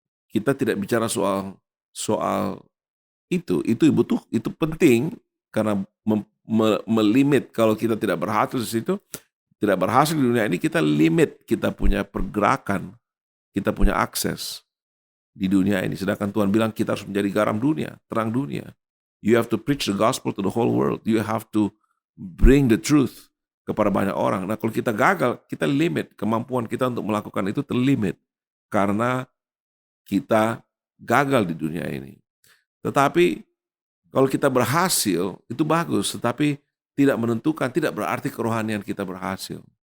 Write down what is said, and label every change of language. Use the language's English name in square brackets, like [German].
[Indonesian] Kita tidak bicara soal itu penting karena melimit kalau kita tidak berhasil di situ, tidak berhasil di dunia ini, kita limit kita punya pergerakan, kita punya akses di dunia ini. Sedangkan Tuhan bilang kita harus menjadi garam dunia, terang dunia. [English] You have to preach the gospel to the whole world. You have to bring the truth [Indonesian] kepada banyak orang. Nah, kalau kita gagal, kita limit kemampuan kita untuk melakukan itu terlimit karena kita gagal di dunia ini. Tetapi kalau kita berhasil, itu bagus. Tetapi tidak menentukan, tidak berarti kerohanian kita berhasil.